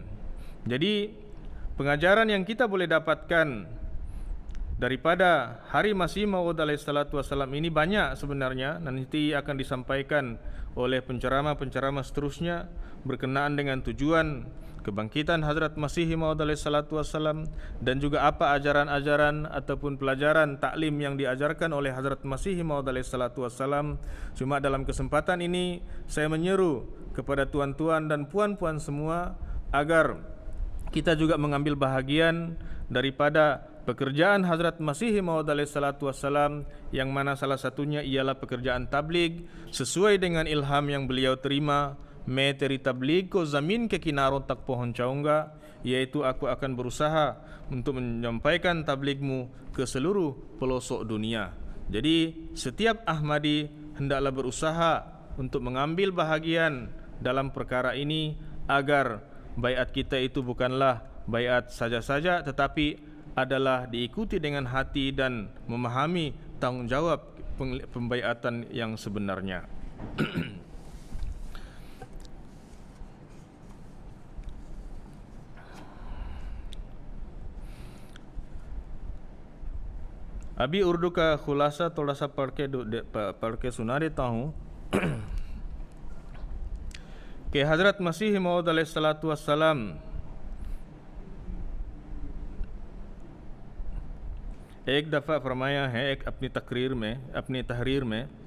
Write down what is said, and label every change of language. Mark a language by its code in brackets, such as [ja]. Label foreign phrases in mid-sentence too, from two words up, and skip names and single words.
[ms] Jadi pengajaran yang kita boleh dapatkan daripada Hari Masih Maud [ar] عليه الصلاة والسلام [ms] ini banyak sebenarnya, nanti akan disampaikan oleh penceramah-penceramah seterusnya berkenaan dengan tujuan kebangkitan Hazrat Masih Maud [ar] عليه الصلاة والسلام, [ms] dan juga apa ajaran-ajaran ataupun pelajaran taklim yang diajarkan oleh Hazrat Masih Maud [ar] عليه الصلاة والسلام. [ms] Cuma dalam kesempatan ini saya menyeru kepada tuan-tuan dan puan-puan semua agar kita juga mengambil bahagian daripada pekerjaan Hazrat Masih Maud [ar] عليه الصلاة والسلام, [ms] yang mana salah satunya ialah pekerjaan tabligh sesuai dengan ilham yang beliau terima. [ur] میں تیری تبلیغ کو زمین کے کناروں تک پہنچاؤں گا, [ms] yaitu aku akan berusaha untuk menyampaikan tabligmu ke seluruh pelosok dunia. Jadi setiap Ahmadi hendaklah berusaha untuk mengambil bahagian dalam perkara ini, agar baiat kita itu bukanlah baiat saja-saja, tetapi adalah diikuti dengan hati dan memahami tanggungjawab pembaiatan yang sebenarnya. [ur] ابھی اردو کا خلاصہ تھوڑا سا پڑھ کے سنا دیتا ہوں کہ حضرت مسیح موعود [ar] علیہ الصلوٰۃ والسلام [ur] ایک دفعہ فرمایا ہے ایک اپنی تحریر میں,